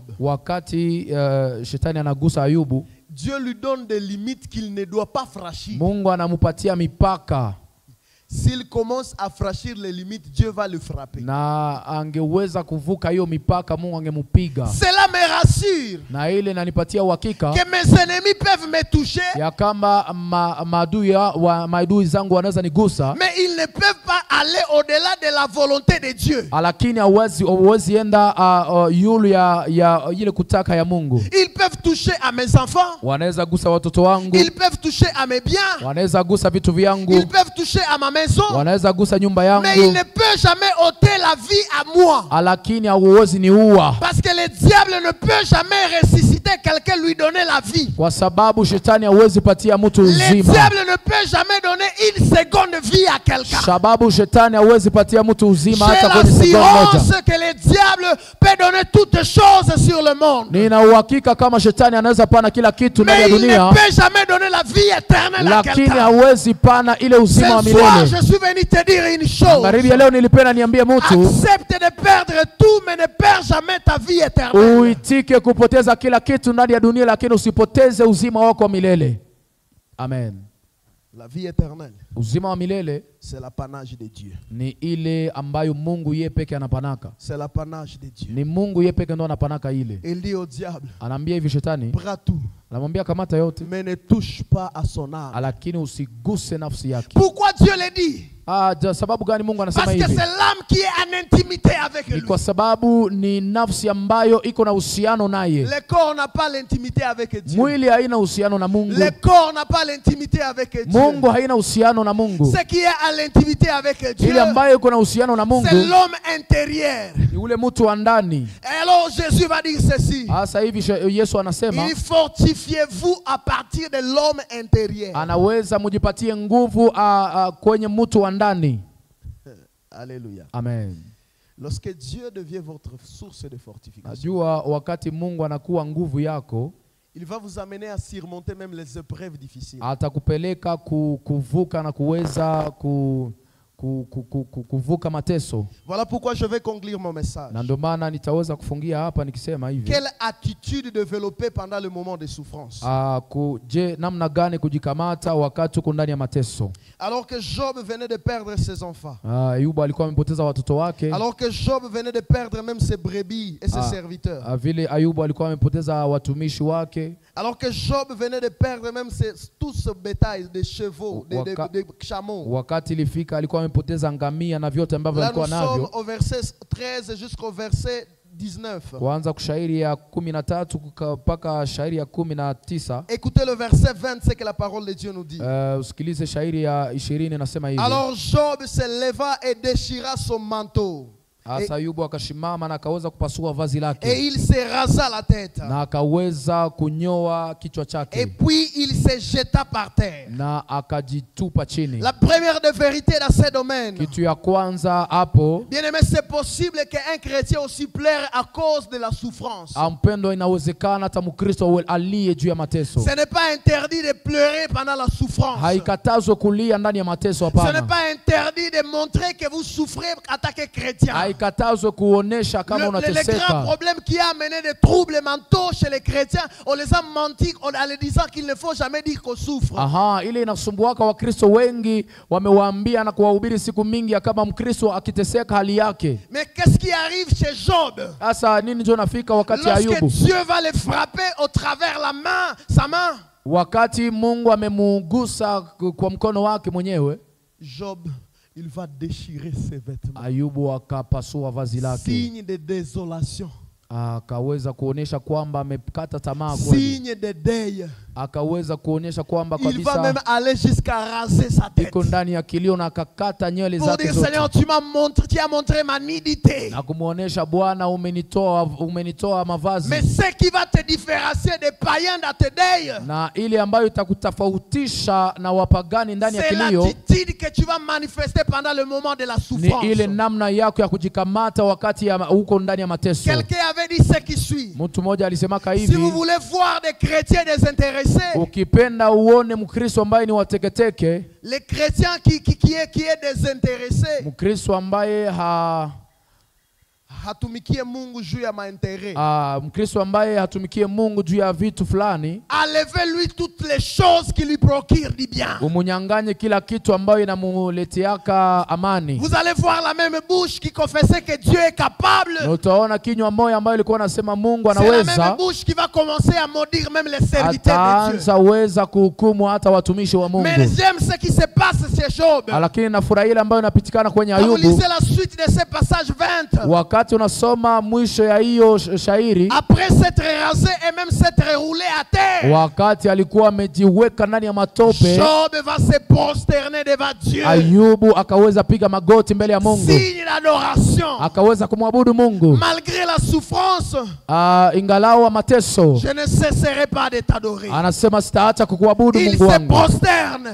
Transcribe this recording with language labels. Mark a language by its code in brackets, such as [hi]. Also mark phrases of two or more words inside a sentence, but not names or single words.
[sw] wakati shetani anagusa Ayubu, [fr] Dieu lui donne des limites qu'il ne doit pas franchir. [sw] Mungu anamupatia mipaka. [fr] S'il commence à franchir les limites, Dieu va le frapper. [sw] Na angeweza kuvuka hiyo mipaka, Mungu angemupiga. [fr] Cela me rassure. [sw] Na ile inanipatia uhakika [fr] que mes ennemis peuvent me toucher. [sw] Ya kama maadui zangu wanaweza nigusa. [fr] Mais ils ne peuvent pas aller au-delà de la volonté de Dieu. [sw] lakini hauwezi enda yule ya ile kutaka ya Mungu. [fr] Ils peuvent toucher à mes enfants. [sw] Wanaweza gusa watoto wangu. [fr] Ils peuvent toucher à mes biens. [sw] Wanaweza gusa vitu vyangu. [fr] Ils peuvent toucher à ma maison. [sw] Wanaweza gusa nyumba yangu. [fr] Mais il ne peut jamais ôter la vie à moi. [sw] Lakini hauwezi niua. [fr] Parce que le diable ne peut jamais ressusciter quelqu'un, lui donner la vie. [sw] Kwa sababu shetani hauwezi patia mtu [fr] Le [sw] uzima. [fr] diable ne peut jamais donner une seconde vie à quelqu'un. [sw] Sababu shetani hauwezi patia mtu uzima [fr] J'ai [sw] hata kwenye sekunde [fr] l'assurance [sw] moja. [fr] que le diable peut donner toutes choses sur le monde. [sw] Nina uhakika kama shetani anaweza pana kila kitu ndani ya [fr] Mais il ne [sw] dunia, [fr] peut jamais donner la vie éternelle à [sw] lakini [fr] quelqu'un. [sw] hawezi pana ile uzima wa [fr] Ce soir, [sw] milele. [fr] je suis venu te dire une chose. [sw] Magharibi ya leo nilipenda niambie mtu [fr] Accepte de perdre tout, mais ne perds jamais ta vie éternelle. [sw] uitike kupoteza kila kitu ndani ya dunia, lakini usipoteze uzima wako wa milele. Amen. [fr] La vie éternelle, [sw] Uzima wa milele [fr] c'est l'apanage de Dieu. [sw] ni ile ambayo Mungu yeye peke anapanaka. [fr] C'est l'apanage de Dieu. [sw] Ni Mungu yeye peke ndo anapanaka ile. [fr] Il dit au diable, [sw] Anaambia hivi shetani, [fr] prends tout, [sw] anamwambia kamata yote, [fr] mais ne touche pas à son âme. [sw] lakini usiguse nafsi yake. [fr] Pourquoi Dieu le dit? [sw] Sababu gani Mungu anasema [fr] Parce que [sw] hivi? [fr] c'est l'âme qui est en intimité avec [sw] Ni [fr] lui. [sw] kwa sababu ni nafsi ambayo iko na uhusiano naye. [fr] Le corps n'a pas l'intimité avec Dieu. [sw] Mwili haina uhusiano na Mungu. [fr] Le corps n'a pas l'intimité avec Dieu. [sw] Mungu haina uhusiano na Mungu. [fr] Ce qui est à l'intimité avec Dieu, [sw] Ile ambayo iko na uhusiano na Mungu [fr] c'est l'homme intérieur. [sw] ni ule mtu wa ndani. [fr] Et alors Jésus va dire ceci. [sw] Sasa hivi Yesu anasema [fr] Il fortifiez-vous à partir de l'homme intérieur. [sw] anaweza mujipatie nguvu kwenye mtu wa ndani. Alléluia. Amen. [fr] Lorsque Dieu devient votre source de fortification, [sw] Najua wakati Mungu anakuwa nguvu yako, [fr] il va vous amener à surmonter même les épreuves difficiles. [sw] atakupeleka kuvuka na kuweza kuvuka mateso. [fr] Voilà pourquoi je vais conclure mon message. [sw] Na ndio maana nitaweza kufungia hapa nikisema hivi. [fr] Quelle attitude développer pendant le moment de souffrance? [sw] Je namna gani kujikamata wakati uko ndani ya mateso? [fr] Alors que Job venait de perdre ses enfants. [sw] Ayubu alikuwa amepoteza watoto wake. [fr] Alors que Job venait de perdre même ses brebis et ses serviteurs. [sw] Vile Ayubu alikuwa amepoteza watumishi wake. [fr] Alors que Job venait de perdre même tout ce bétail de chevaux, de chameaux. [sw] Wakati ilifika alikuwa amepoteza ngamia na vyote ambavyo alikuwa navyo. [fr] Là nous sommes au verset 13 jusqu'au verset 19. [sw] Kuanza kushairi ya 13 mpaka shairi ya 19. [fr] Écoutez le verset 20, c'est que la parole de Dieu nous dit. [sw] Usikilize shairi ya 20 nasema hivi. [fr] Alors Job se leva et déchira son manteau. [sw] Ayubu akashimama na akaweza kupasua vazi lake. [fr] Et il se rasa la tête. [sw] Na akaweza kunyoa kichwa chake. [fr] Et puis il se jeta par terre. [sw] Na akajitupa chini. [fr] La première de vérité dans ce domaine. [sw] Kitu ya kwanza hapo. [fr] Bien-aimé, c'est possible qu'un chrétien aussi pleure à cause de la souffrance. [sw] Mpendo, inawezekana hata Mkristo aliye juu ya mateso. [fr] Ce n'est pas interdit de pleurer pendant la souffrance. [sw] Haikatazwe kulia ndani ya mateso, hapana. [fr] Ce n'est pas interdit de montrer que vous souffrez en tant que chrétien. [sw] Haikatazwe kuonesha kama unateseka. [fr] Le grand problème qui a amené des troubles mentaux chez les chrétiens, on les a menti en les disant qu'il ne faut jamais dire qu'on souffre. [sw] Ile inasumbuaka Wakristo wengi wamewaambia na kuwahubiri siku mingi ya kama Mkristo akiteseka hali yake. [fr] Mais qu'est-ce qui arrive chez Job? [sw] Sasa nini ndio nafika wakati Ayubu? [fr] Lorsque Dieu va le frapper au travers la main, sa main. [sw] Wakati Mungu amemugusa kwa mkono wake mwenyewe, [fr] Job, il va déchirer ses vêtements. [sw] Ayubu akapasua vazi lake. [fr] Signe de désolation. [sw] Akaweza kuonesha kwamba amekata tamaa kweli. [fr] Signe de deuil. [sw] Akaweza kuonesha kwamba kabisa [fr] il va même aller jusqu'à raser sa tête. [sw] Iko ndani ya kilio na akakata nywele [fr] pour [sw] zake [fr] dire, [sw] zote. [fr] Seigneur, tu as montré ma nudité. [sw] Na kumuonesha Bwana, umenitoa mavazi. [fr] Mais ce qui va te différencier des païens dans tes deuils, [sw] na ile ambayo itakutofautisha na wapagani ndani ya kilio, [fr] c'est l'attitude que tu vas manifester pendant le moment de la souffrance. [sw] Ni ile namna yako ya kujikamata wakati ya uko ndani ya mateso. [fr] Quelqu'un avait dit ce qui suit. [sw] Mtu mmoja alisemaka hivi, [fr] si vous voulez voir des chrétiens désintéressés, [sw] ukipenda uone Mkristo ambaye ni wateketeke, [fr] les chrétiens qui est désintéressé, [sw] Mkristo ambaye hatumikie Mungu juu ya maintérêt. Mkristo ambaye hatumikie Mungu juu ya vitu fulani, [fr] enlevez-lui toutes les choses qui lui procurent du bien. [sw] umunyanganye kila kitu ambayo inamuleteaka amani. [fr] Vous allez voir la même bouche qui confessait que Dieu est capable. [sw] Na utaona kinywa moja ambayo ilikuwa nasema Mungu [fr] C'est la même [sw] anaweza, [fr] bouche qui va commencer à maudire même les serviteurs de Dieu. [sw] ataanza weza kuhukumu hata watumishi wa Mungu. [fr] Mais j'aime ce qui se passe chez Job. [sw] Lakini nafurahi ile ambayo inapitikana kwenye [fr] Quand vous [sw] Ayubu. [fr] lisez la suite de ce passage 20, [sw] Wakati unasoma mwisho ya hiyo shairi, [fr] après s'être rasé et même s'être roulé à terre, [sw] wakati alikuwa amejiweka ndani ya matope, [fr] Job va se prosterner devant Dieu. [sw] Ayubu akaweza piga magoti mbele ya Mungu, [fr] Signe d'adoration. [sw] akaweza kumwabudu Mungu. [fr] Malgré la souffrance, [sw] Ingalawa mateso, [fr] je ne cesserai pas de t'adorer. [sw] anasema sitaacha kukuabudu [fr] Il [sw] Mungu [fr] se [sw] wangu. [fr] prosterne.